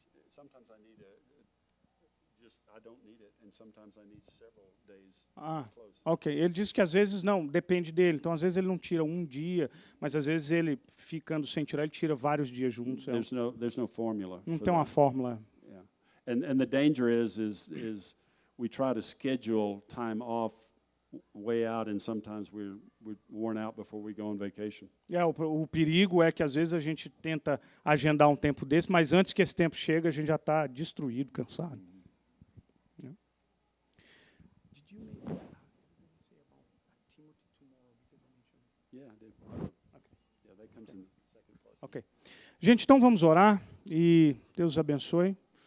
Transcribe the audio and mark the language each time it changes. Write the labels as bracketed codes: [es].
[en] Sometimes I need I don't need it, and sometimes I need several days close. Ok. [pt] Ele diz que às vezes não, depende dele. Então às vezes ele não tira um dia, mas às vezes ele ficando sem tirar, ele tira vários dias juntos. [en] There's no formula. [pt] Não tem uma [en] that. [pt] fórmula. [en] Yeah. And the danger is we try to schedule time off way out, and sometimes we're worn out before we go on vacation. [pt] O perigo é que às vezes a gente tenta agendar um tempo desse, mas antes que esse tempo chegue, a gente já está destruído, cansado. [en] Yeah. Did you say about Timothy tomorrow? Yeah, I did. Okay. Yeah, that comes in the second part. Ok. [pt] Gente, então vamos orar e Deus abençoe.